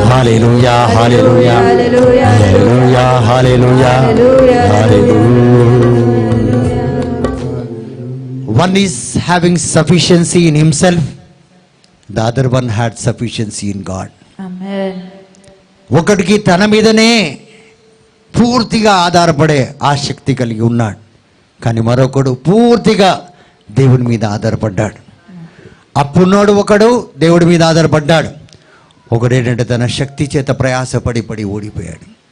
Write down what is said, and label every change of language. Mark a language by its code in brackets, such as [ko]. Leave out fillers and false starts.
[te] Hallelujah hallelujah hallelujah hallelujah hallelujah. [en] One is having sufficiency in himself, the other one had sufficiency in God. [te] ఆమేన్. ఒకడికి తన మీదనే పూర్తిగా ఆధారపడే ఆసక్తి కలిగి ఉన్నాడు. కానీ మరొకడు పూర్తిగా దేవుని మీద ఆధారపడ్డాడు. అప్పున్నోడు ఒకడు దేవుడి మీద ఆధారపడ్డాడు. ఒకడేంటంటే తన శక్తి చేత ప్రయాసపడి ఓడిపోయాడు.